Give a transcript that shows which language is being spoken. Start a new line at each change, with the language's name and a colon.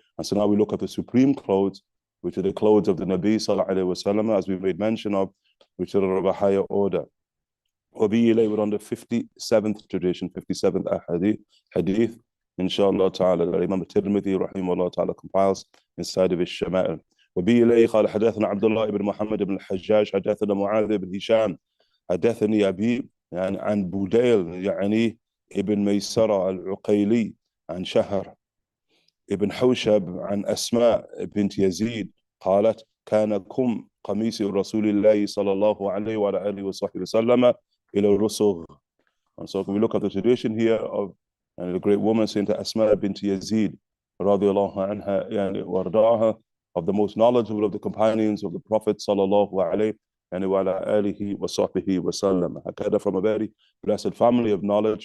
English: And so now we look at the supreme clothes, which are the clothes of the Nabi sallallahu alayhi wa sallam, as we made mention of, which are of a higher order. We're on the 57th tradition, 57th hadith, inshallah ta'ala, that Imam al-Tirmidhi rahimahullah ta'ala compiles inside of his Shama'il.
Arabic: وبه إليه قال حدثنا عبد الله بن محمد بن الحجاج حدثنا معاذ بن هشام حدثني أبي يعني عن بوديل يعني ابن ميسرة العقيلي عن شهر ابن حوشب عن أسماء بنت يزيد قالت كان قميص رسول الله صلى الله عليه وعلى آله وصحبه وسلم إلى الرسغ.
English: And so we look at the tradition here of the great woman saying to Asma bint Yazid radiallahu anha yani wardaha, of the most knowledgeable of the companions of the Prophet sallallahu alayhi wa alihi wa sahbihi wa sallam. Hakada, from a very blessed family of knowledge.